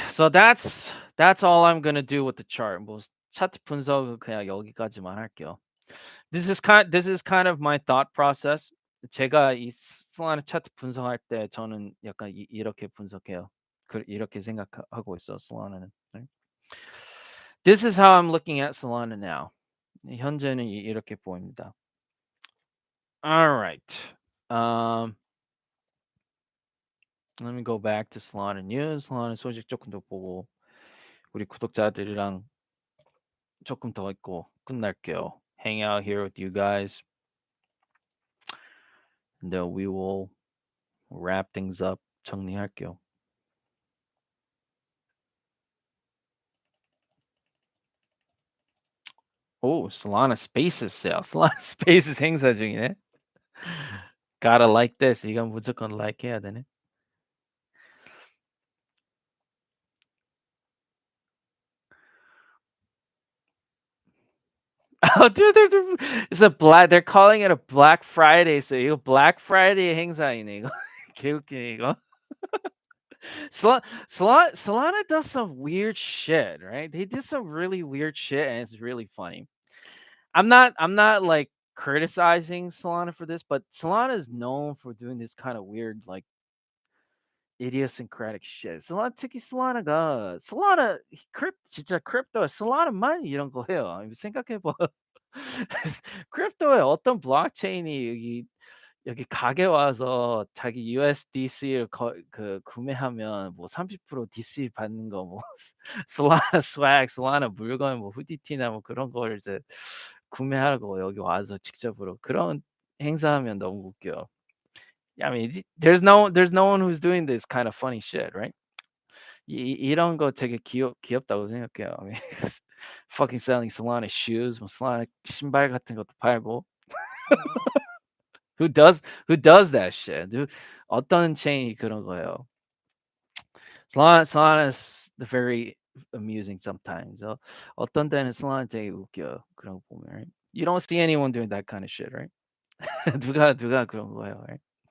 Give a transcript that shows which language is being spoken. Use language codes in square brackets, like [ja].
[en] So that's all I'm gonna do with the chart. [ko] 뭐 차트 분석은 그냥 여기까지만 할게요. [en] This is kind of my thought process. [ko] 제가 이 Solana 차트 분석할 때 저는 약간 이렇게 분석해요. 이렇게 생각하고 있어 Solana는. 네. [en] This is how I'm looking at Solana now. [ko] 현재는 이렇게 보입니다. [en] Alright. Um, let me go back to Solana news. [ko] Solana 소식 조금 더 보고 우리 구독자들이랑 조금 더 있고 끝날게요. [en] Hang out here with you guys. And then we will wrap things up. [ko] 정리할게요. [en] 오, Solana Spaces sale. [ko] Solana Spaces 행사 중이네. [en] Gotta like this. [ko] 이건 무조건 like 해야 되네. [en] Oh, dude, it's a black. They're calling it a Black Friday. So [ko] 이거 Black Friday 행사이네 이거. 개웃기네 이거. [en] Solana does some weird shit, right? They did some really weird shit, and it's really funny. I'm not like criticizing Solana for this, but Solana is known for doing this kind of weird, like idiosyncratic shit. [ko] 특히 Solana 진짜 크립토에 Solana만 이런 거 해요. 생각해 봐. 크립토에 어떤 블록체인이 여기 가게 와서 자기 USDC를 구매하면 뭐 30% DC 받는 거 뭐 솔라나 스웩, 솔라나 물건 뭐 후디티나 뭐 그런 걸 이제 구매하고 여기 와서 직접으로 그런 행사하면 너무 웃겨. [en] I mean, there's no one who's doing this kind of funny shit, right? [ko] 이런 거 되게 귀엽다고 생각해요. [en] I mean, fucking selling Solana shoes, [ko] 뭐 Solana 신발 같은 것도 팔고. [en] who does that shit? [ko] 어떤 체인이 그런 거예요? [en] Solana's very amusing sometimes. [ko] 어떤 때는 Solana 되게 웃겨요. 그런 거 보면. [en] Right? You don't see anyone doing that kind of shit, right? [ko] 누가 그런 거예요, [en] right?